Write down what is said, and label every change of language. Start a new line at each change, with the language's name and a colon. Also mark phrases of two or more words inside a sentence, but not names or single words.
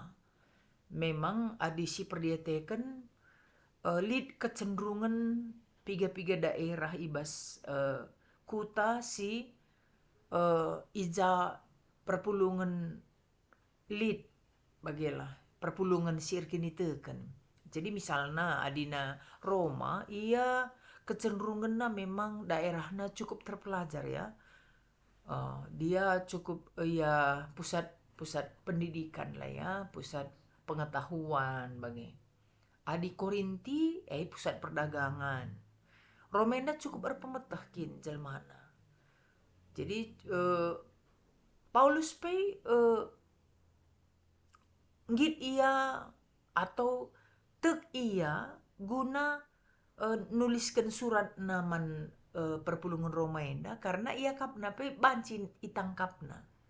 Batak Karo: Memang adisi perdiateken lid kecenderungan piga-piga daerah ibas kuta si ija perpulungan lid bagilah perpulungan sirkiniteken.
Indonesian: Jadi misalnya adina Roma ia kecenderungannya memang daerahnya cukup terpelajar ya. Dia cukup ya pusat pendidikan lah ya, pusat pengetahuan bagi. Adi Korinti pusat perdagangan.
Batak Karo: Romena cukup berpemetah kin jelmana. Jadi Paulus pe ngit ia atau tek ia guna nuliskan surat naman perpulungan Roma enda karena ia kapna pe banci itangkapna.